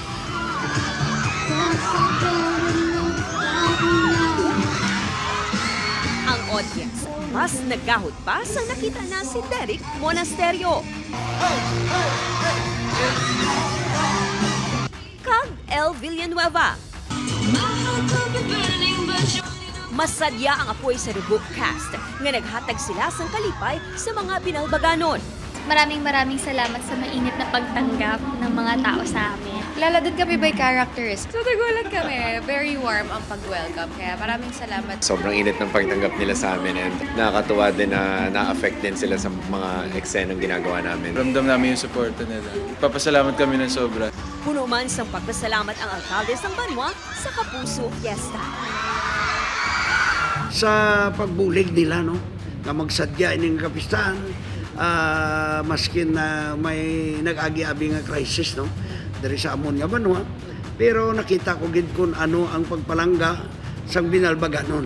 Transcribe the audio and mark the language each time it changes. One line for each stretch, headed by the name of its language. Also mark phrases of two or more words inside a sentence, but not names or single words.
Hiligaynon: Ang audience mas nagahod pa sa nakita na si Derek Monasterio. Kag El Villanueva. Masadya ang apoy sa Dugo Cast nga naghatag sila sang kalipay sa mga binalbaganon.
Filipino: Maraming salamat sa mainit na pagtanggap ng mga tao sa amin. Lala doon kami by characters. So nagulat kami.
English: Very warm
Filipino: ang pag-welcome. Kaya maraming salamat. Sobrang init ng pagtanggap nila sa amin and nakakatuwa din na na-affect din sila sa mga eksenong ginagawa namin. Ramdam namin yung suporta nila. Papasalamat kami ng sobra.
Hiligaynon: Puno man sang pagpasalamat ang alkalde ng Banwa sa Kapuso Fiesta. Sa pagbulig nila, no, na magsadya ining kapistahan, maskin na may nag-agi-abi nga crisis, no, dari sa amon nga Banwa, pero nakita ko gid kung ano ang pagpalangga sang binalbaganon.